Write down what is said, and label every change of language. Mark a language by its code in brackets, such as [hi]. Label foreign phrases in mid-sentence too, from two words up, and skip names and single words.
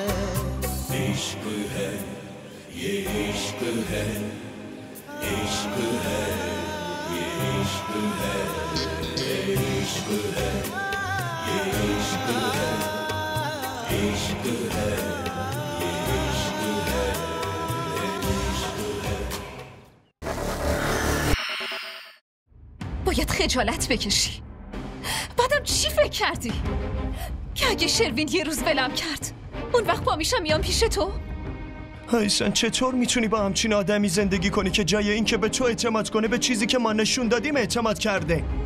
[hi] इश्क है, ये इश्क है, इश्क है, ये इश्क है, इश्क है, ये इश्क है, इश्क है, ये इश्क है, इश्क है। [fa] باید خجالت بکشی. بعدم چی فکر کردی؟ که اگه شروین یه روز ولم کرد اون وقت با میشم میام پیش تو؟ هایسن چطور میتونی با همچین آدمی زندگی کنی که جای این که به تو اعتماد کنه به چیزی که ما نشون دادیم اعتماد کرده؟